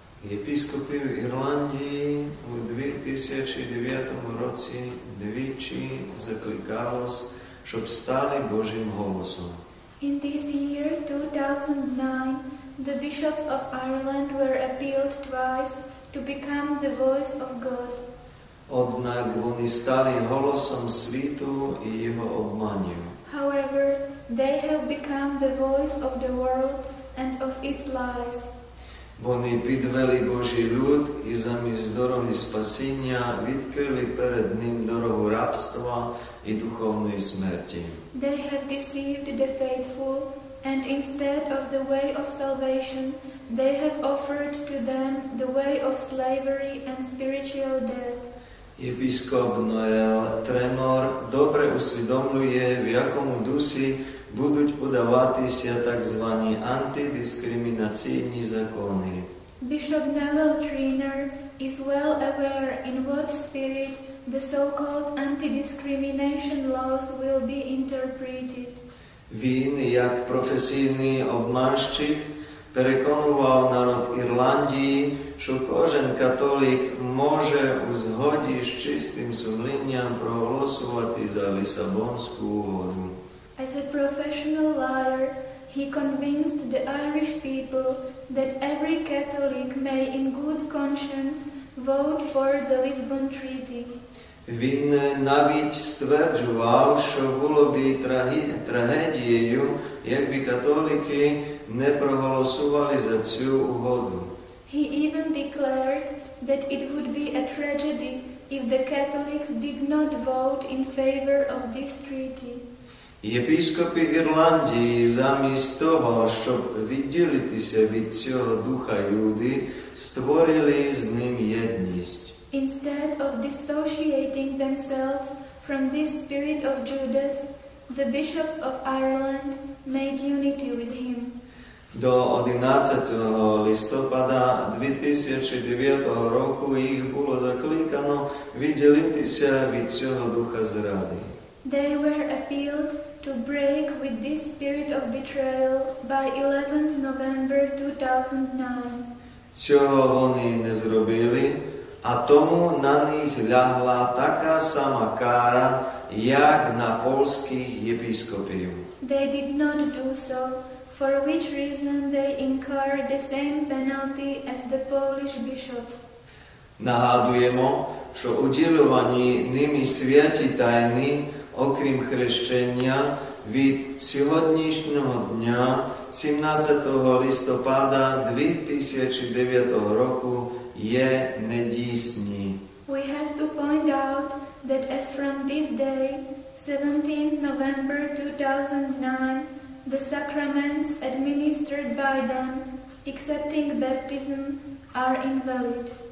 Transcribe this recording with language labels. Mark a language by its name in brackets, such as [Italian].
[Ukrainian] Єпископи в Ірландії у 2009 році двічі закликалось, щоб стали Божим голосом. [English] In this year, 2009, the bishops of Ireland were appealed twice to become the voice of God. [Ukrainian] Однак вони стали голосом світу і його обманів. [English] However, they have become the voice of the world and of its lies. [Ukrainian] Вони підвели Божий люд і замість дороги спасіння відкрили перед ним дорогу рабства і духовної смерті. [English] They have deceived the faithful, and instead of the way of salvation, they have offered to them the way of slavery and spiritual death. [Ukrainian] Єпископ Ноел Тренор добре усвідомлює, в якому дусі будуть подаватися так звані антидискримінаційні закони. [English] Bishop Noel Trainer is well aware in what spirit the so-called anti-discrimination laws will be interpreted. [Ukrainian] Він, як професійний обманщик, переконував народ Ірландії, що кожен католик може у згоді з чистим сумлінням проголосувати за Лісабонську угоду. [English] As a professional liar, he convinced the Irish people that every Catholic may in good conscience vote for the Lisbon Treaty. [Ukrainian] Він навіть стверджував, що було б трагедією, якби католики не проголосували за цю угоду. [English] He even declared that it would be a tragedy if the Catholics did not vote in favor of this treaty. [Ukrainian] Єпископи Ірландії замість того, щоб відділитися від цього духа Юди, створили з ним єдність. [English] Instead of dissociating themselves from this spirit of Judas, the bishops of Ireland made unity with him. [Ukrainian] До 11 листопада 2009 року їх було закликано відділитися від цього духа зради. [English] They were appealed to break with this spirit of betrayal by 11 November 2009. [Ukrainian] Цього вони не зробили, а тому на них лягла така сама кара, як на польських єпископів. [English] They did not do so, for which reason they incurred the same penalty as the Polish bishops. [Ukrainian] Нагадуємо, що уділювані ними святі тайни, окрім хрещення, від сьогоднішнього дня, 17 листопада 2009 року, є недійсні. [English] We have to point out that as from this day, 17 November 2009, the sacraments administered by them, excepting baptism, are invalid.